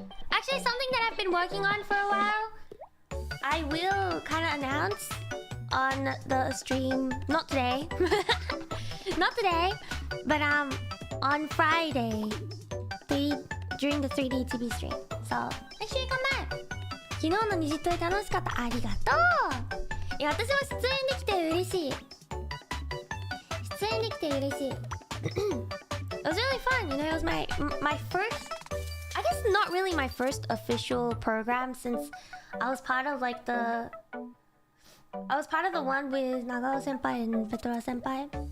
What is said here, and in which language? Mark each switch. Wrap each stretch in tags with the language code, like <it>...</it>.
<en>Actually, something that I've been working on for a while, I will kind of announce on the stream. Not today. Not today, but on Friday, during the 3D TV stream. So make sure you come back.</en> <ja>昨日のニジトイ楽しかった。ありがとう。いや、私も出演できて嬉しい。出演できて嬉しい。</ja> <en>It was really fun, you know. It was my first, I guess not really my first official program, since I was part of the one with Nagao senpai and Petra senpai.</en>